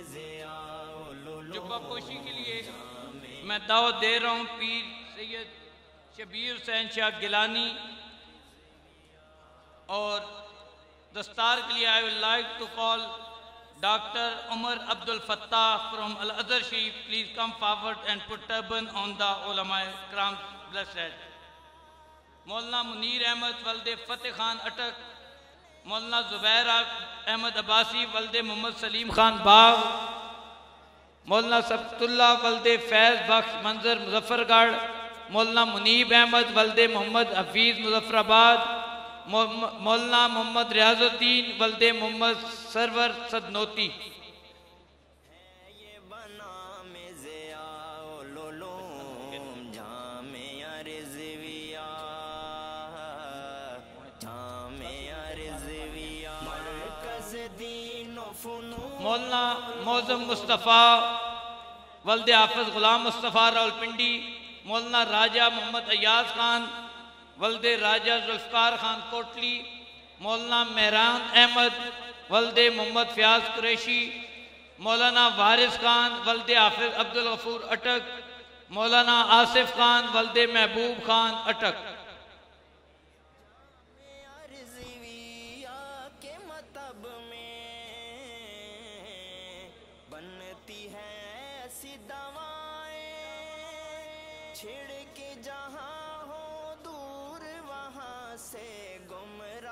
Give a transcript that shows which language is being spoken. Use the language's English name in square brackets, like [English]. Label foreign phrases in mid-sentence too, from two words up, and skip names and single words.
[Urdu] جبہ پوشی کے لیے میں دعوت دے رہا ہوں پیر سید شبیر حسین شاہ گیلانی، اور دستار کے لیے [English] I would like to call Doctor Umar Abdul Fattah from Al Azhar Sharif. Please come forward and put turban on the [Urdu] علما کرام [English] blessed head. [Urdu] مولانا منیر احمد ولد فتح خان اٹک، مولانا زبیر احمد عباسی ولد محمد سلیم خان باغ، مولانا سبت اللہ ولد فیض بخش منظر مظفرگڑھ، مولانا منیب احمد ولد محمد حفیظ مظفرآباد، مولانا محمد ریاض الدین ولد محمد سرور سدنوتی. یہ بنا میں ضیاء العلوم، جامعہ رضویہ، جامعہ رضویہ مرکز دین و فنون. مولانا معظم مصطفیٰ ولد حافظ غلام مصطفیٰ راولپنڈی، مولانا راجہ محمد ایاز خان ولد راجہ ذوالفقار خان کوٹلی، مولانا مہران احمد ولد محمد فیاض قریشی، مولانا وارث خان ولد حافظ عبدالغفور اٹک، مولانا آصف خان ولد محبوب خان اٹک. رضویہ کے مطب میں بنتی ہے ایسی دوائیں، چھڑکے جہاں ہو دور وہاں سے گمراہ.